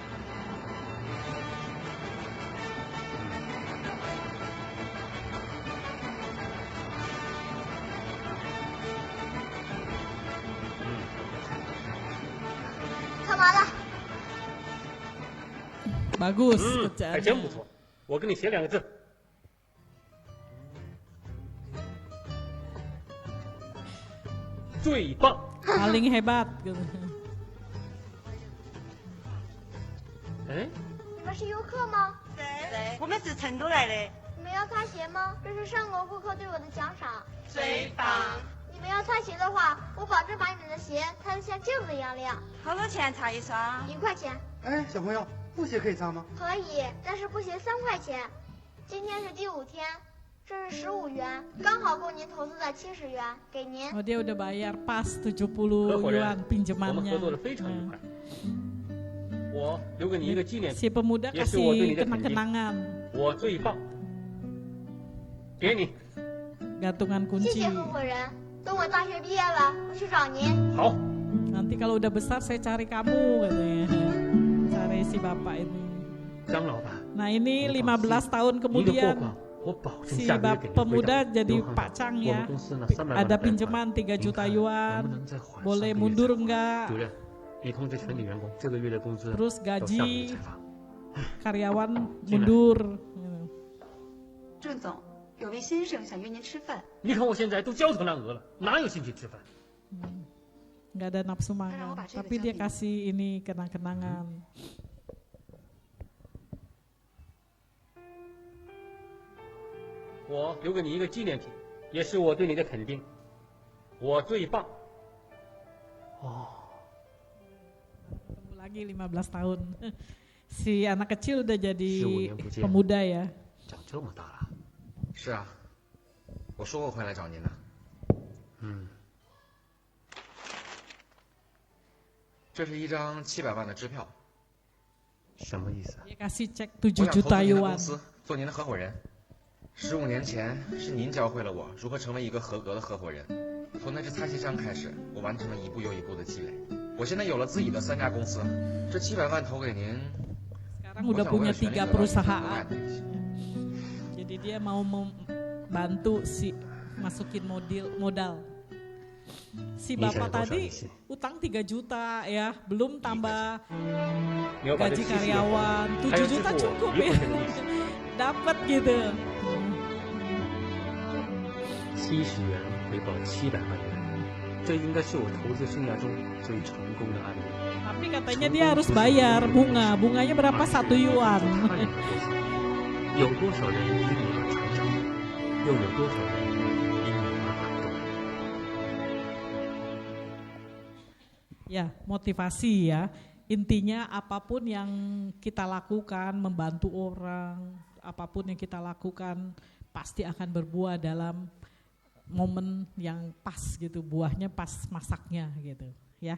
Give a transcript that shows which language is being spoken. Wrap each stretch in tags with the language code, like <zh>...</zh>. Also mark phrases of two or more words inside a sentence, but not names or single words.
<zh>看完了。</zh> <id>Bagus</id> <zh>还真不错。我给你写2个字。最棒。</zh> <id>Paling hebat gitu.</id> <zh>哎，你们是游客吗？对，我们是成都来的。你们要擦鞋吗？这是上国顾客对我的奖赏。最棒！你们要擦鞋的话，我保证把你们的鞋擦得像镜子一样亮。好多钱擦一双？1块钱。哎，小朋友，布鞋可以擦吗？可以，但是布鞋3块钱。今天是第5天，这是15元，刚好够您投资的70元，给您。</zh> <id>Oh, dia udah bayar pas 70 yuan</id> <zh>合伙人，我们</zh> <id>pinjamannya.</id> <zh>合作的非常愉快。我留给你一个纪念</zh> <id>Si</id> <zh>品，</zh> <id>pemuda</id> <zh>也是我对你</zh> <id>kasih</id> <zh>的肯定。</zh> <id>kenang-kenangan,</id> <zh>我最棒，给你。</zh> <id>gantungan</id> <zh>谢</zh> <id>kunci.</id> <zh>谢合伙人。等我大学毕业了，我去找您。好。</zh> <id>Nanti kalau udah besar saya cari kamu katanya. Cari si bapak ini.</id> <zh>张老板，</zh> <id>Nah ini 15 tahun</id> <zh>一个货</zh> <id>kemudian</id> <zh>款，我保证</zh> <id>si</id> <zh>下个月给您</zh> <id>pemuda</id> <zh>回档。</zh> <id>jadi</id> <zh>刘行</zh> <id>Pak</id> <zh>长</zh> <id>Chang</id> <zh>我</zh> <id>ya.</id> <zh>们公司呢300万</zh> <id>Ada</id> <zh>的贷款</zh> <id>pinjaman 3 juta</id> <zh>您看</zh> <id>yuan.</id> <zh>能不能再缓</zh> <id>Boleh</id> <zh>3个月</zh> <id>mundur</id> <zh>再还</zh> <id>enggak?</id> <zh>主任，你通知全体员工，这个月的工资</zh> <id>Terus</id> <zh>到下个月</zh> <id>gaji</id> <zh>才发。</zh> <id>karyawan mundur.</id> <zh>郑总，有位先生想约您吃饭。你看我现在都焦头烂额了，哪有心情吃饭？</zh> <id>Nggak ada nafsu makan, tapi dia kasih ini kenang-kenangan.</id> <zh>我留给你一个纪念品，也是我对你的肯定。我最棒。哦，</zh> <id>Ketemu lagi 15 tahun. Si anak kecil udah jadi</id> <zh>15 年不见。</zh> <id>pemuda ya.</id> <zh>长这么大了。是啊，我说过会来找您的。这是一张700万的支票，什么意思啊？</zh> <id>Dia kasih cek 7</id> <zh>我想投资</zh> <id>juta</id> <zh>您的</zh> <id>yuan.</id> <zh>公司，做您的合伙人。 15年前，是您教会了我如何成为一个合格的合伙人。从那支擦鞋箱开始，我完成了一步又一步的积累。我现在有了自己的3家公司，这700万投给您。</zh> <id>Sekarang udah punya 3 perusahaan. Jadi dia mau membantu si masukin modal. Si bapak tadi utang 3 juta ya, belum tambah gaji karyawan, 7 juta cukup ya. Dapat gitu.</id> <zh>70 元回报700万元，这应该是我投资生涯中最成功的案例。</zh> <id>Tapi katanya dia harus bayar bunganya berapa 1 yuan.</id> <zh>有多少人因你而成长，又有多少人因你而感动？</zh> <id>Ya, motivasi ya. Intinya apapun yang kita lakukan, membantu orang, apapun yang kita lakukan pasti akan berbuah dalam momen yang pas gitu, buahnya pas masaknya gitu ya.</id>